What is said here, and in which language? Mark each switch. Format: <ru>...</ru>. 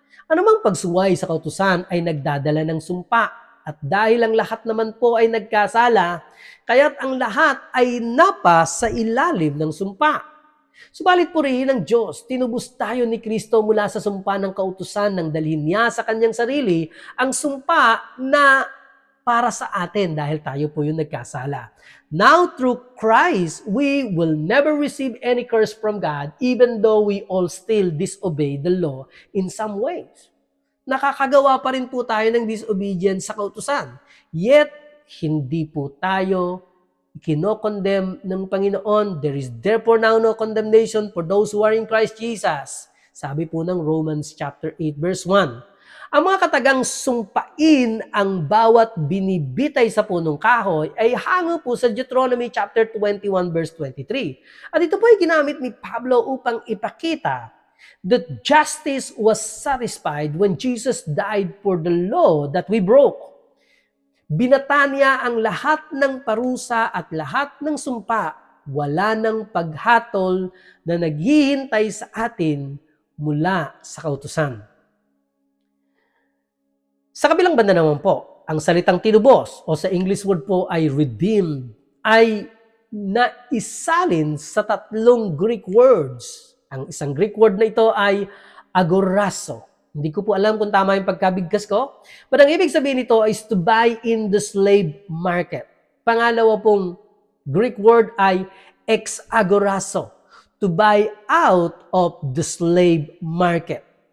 <tl>Anumang pagsuway sa kautusan ay nagdadala ng sumpa. At dahil ang lahat naman po ay nagkasala, kaya't ang lahat ay napas sa ilalim ng sumpa. Subalit purihin ng Diyos, tinubos tayo ni Kristo mula sa sumpa ng kautusan nang dalhin niya sa kanyang sarili ang sumpa na para sa atin dahil tayo po yung nagkasala.</tl> <en>Now through Christ, we will never receive any curse from God even though we all still disobey the law in some ways.</en> <tl>Nakakagawa pa rin po tayo ng disobedience sa kautusan. Yet, hindi po tayo kinokondemn ng Panginoon.</tl> <en>There is therefore now no condemnation for those who are in Christ Jesus.</en> <tl>Sabi po ng Romans chapter 8 verse 1. Ang mga katagang sumpain ang bawat binibitay sa punong kahoy ay hango po sa Deuteronomy chapter 21 verse 23. At ito po ay ginamit ni Pablo upang ipakita</tl> <en>that justice was satisfied when Jesus died for the law that we broke.</en> <tl>Binata niya ang lahat ng parusa at lahat ng sumpa. Wala ng paghatol na naghihintay sa atin mula sa kautusan. Sa kabilang banda naman po, ang salitang tinubos o sa English word po ay redeemed ay naisalin sa tatlong Greek words. Ang isang Greek word na ito ay agorazo. Hindi ko po alam kung tama yung pagkabigkas ko.</tl> <en>But</en> <tl>ang ibig sabihin nito</tl> <en>is to buy in the slave market.</en> <tl>Pangalawa pong Greek word ay exagorazo.</tl> <en>To buy out of the slave market.</en>